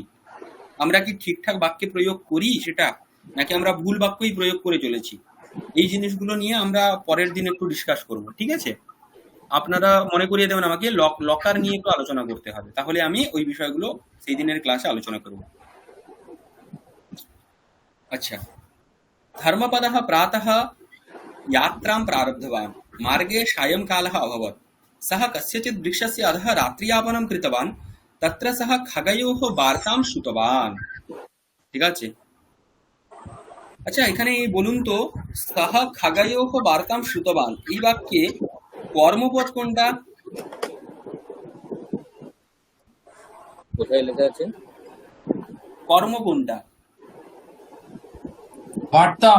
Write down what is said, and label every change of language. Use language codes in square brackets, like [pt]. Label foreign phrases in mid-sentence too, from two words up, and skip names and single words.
[bn] আমরা কি ঠিকঠাক বাক্যে প্রয়োগ করি সেটা, নাকি আমরা ভুল বাক্যই প্রয়োগ করে চলেছি? এই জিনিসগুলো নিয়ে আমরা পরের দিন একটু ডিসকাস করব, ঠিক আছে? আপনারা মনে করিয়ে দেবেন আমাকে, লকার নিয়ে একটু আলোচনা করতে হবে, তাহলে আমি ওই বিষয়গুলো সেই দিনের ক্লাসে আলোচনা করব। अच्छा, [sa] धर्मपदः प्रातः यात्रां प्रारब्धवान्। मार्गे सायंकालः अभवत्। सः कस्यचित् वृक्षस्य अधः रात्रियापनं कृतवान्। तत्र सः खगयोः वार्तां श्रुतवान्। [bn] ঠিক আছে? আচ্ছা, এখানে বলুন তো, [sa] সহ খাগায়োহ বার্তাম শ্রুতবান, [bn] এই বাক্যে কর্মপদ কোনটা? কোথায় লেখা আছে? কর্ম কোনটা? বার্তাম।